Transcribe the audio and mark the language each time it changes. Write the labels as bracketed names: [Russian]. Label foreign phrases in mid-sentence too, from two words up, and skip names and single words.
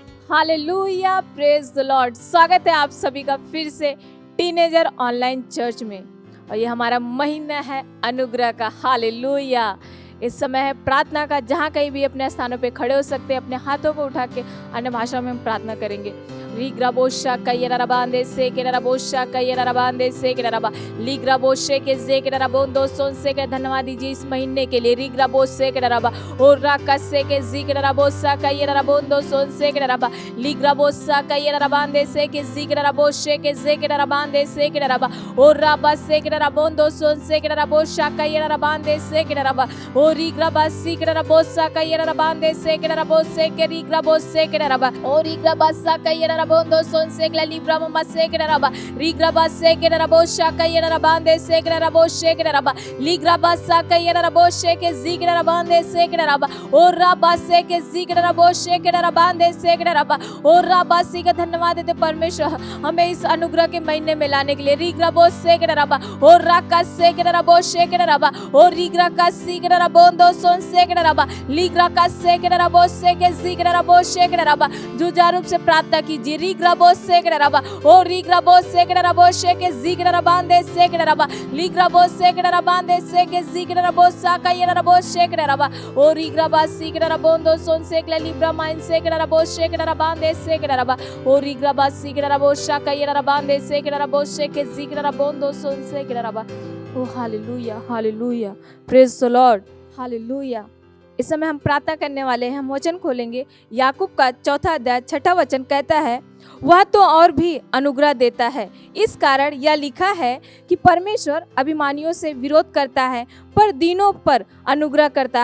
[English] Hallelujah, praise the Lord. [Hindi] स्वागत है आप सभी का फिर से [English] teenager online church [Hindi] में। और ये हमारा महीना है अनुग्रह का। हालेलुया। इस समय है प्रार्थना का। जहाँ कहीं भी अपने स्थानों पे खड़े हो सकते हैं, अपने हाथों को उठा के अन्य भाषा में हम प्रार्थना करेंगे। रीग्राबोशा कयराबांदे से केराबोशा कयराबांदे से केराबा लीग्राबोशे के जे केराबोंदो सोन से के धन्यवाद दीजिए इस महीने के लिए। रीग्राबोशे केराबा और राकसे के जी केराबोशा कयराबोंदो सोन से केराबा लीग्राबोशा कयराबांदे से के जी केराबोशे के जे केराबांदे से केराबा और राबा से केराबोंदो सोन से केराबोशा कयराबांदे से केराबा और रीग्राबासी केराबोशा कयराबांदे से केराबोशे के रीग्राबोशे केराबा और रीग्राबासा कयरा Bondo son segla libra mama segla raba rigraba segla rabo shaka yera rabande segla rabo shekla raba ligraba saka yera rabo sheke zigla rabande segla raba और रबा से के जिक्र रबो शेकर रबांदे सेकर रबा और रबा सी का धन्यवाद देते परमेश्वर हमें इस अनुग्रह के महीने में लाने के लिए। रिग्रबो सेकर रबा और राका सेकर रबो शेकर रबा और रिग्रा का सिकर रबोंदो सोन सेकर रबा लिग्रा का सेकर रबो सेके जिक्र रबो शेकर रबा जुजारूप से प्रार्थना कीजिए। रिग्रबो सेकर रबा और रिग्रबो सेकर रबो शेके जिक्र रबांदे सेकर रबा लिग्रबो सेकर रबांदे सेके जिक्र रबो साका ये रबो शेकर रबा और रिग्रबा Sikra bondo son sekla libra main sekra rabo shekra rabande sekra raba और रिग्रबा sikra rabo shaka yera rabande sekra rabo sheke zikra rabondo son sekra raba। [English] O hallelujah hallelujah, praise the Lord, hallelujah. [Hindi] इस समय हम प्रार्थना करने वाले हैं। हम वचन खोलेंगे। याकूब का 4 अध्याय 6 वचन कहता है, वह तो और भी अनुग्रह देता है। इस कारण यह लिखा है कि परमेश्वर अभिमानियों से विरोध करता है पर दीनों पर अनुग्रह करता है।